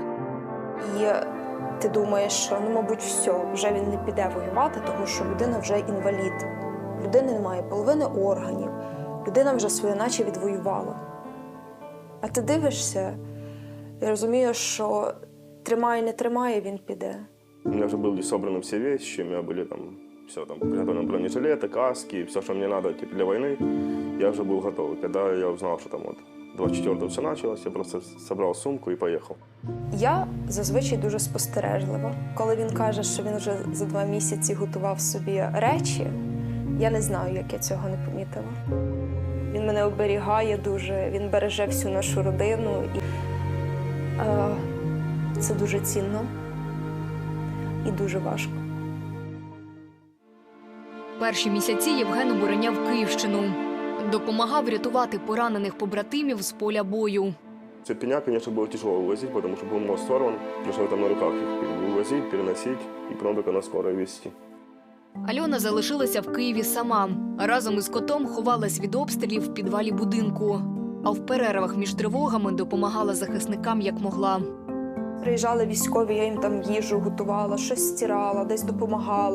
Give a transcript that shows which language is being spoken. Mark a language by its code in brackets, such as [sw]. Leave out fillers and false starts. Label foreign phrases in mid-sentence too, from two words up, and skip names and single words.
[uk] І ти думаєш, що, мабуть, все, вже він не піде воювати, тому що людина вже інвалід. Людина не має половини органів, людина вже своє наче відвоювала. А ти дивишся і розумієш, що тримає, не тримає, він піде. [ru] У меня уже были собраны все вещи, у меня были там все, там приготовлены бронежилеты, каски, все, что мне надо для войны, я уже был готов. И когда я узнал, что там вот 24-го все началось, я просто собрал сумку и поехал. [uk] Я зазвичай дуже спостережлива. Коли він каже, що він вже за 2 місяці готував собі речі, я не знаю, як я цього не помітила. Він мене оберігає дуже, він береже всю нашу родину. І це дуже цінно і дуже важко. Перші місяці Євген обороняв Київщину. Допомагав рятувати поранених побратимів з поля бою. Цепеня, [ru] конечно, было тяжело вывозить, потому что был мост сорван, пришлось там на руках их вывозить, переносить и потом только на скорой везти. [uk] Альона залишилася в Києві сама. Разом із котом ховалась від обстрілів в підвалі будинку. А в перервах між тривогами допомагала захисникам, як могла. Приїжджали військові, я їм там їжу готувала, щось стирала, десь допомагала.